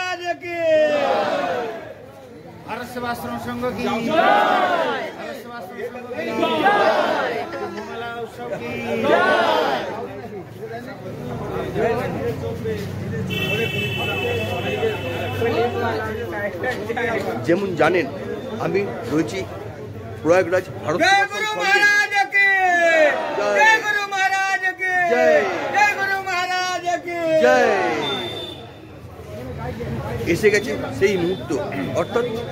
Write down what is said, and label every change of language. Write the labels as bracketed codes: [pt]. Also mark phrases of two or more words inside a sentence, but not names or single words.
[hi] की भारत सेवाश्रम संघ की भारत सेवाश्रम संघ की कुंभ मेला उत्सव की [bn] যেমন জানেন আমি রয়েছি প্রয়াগরাজ ভারত এসে গেছে সেই মুহূর্ত, অর্থাৎ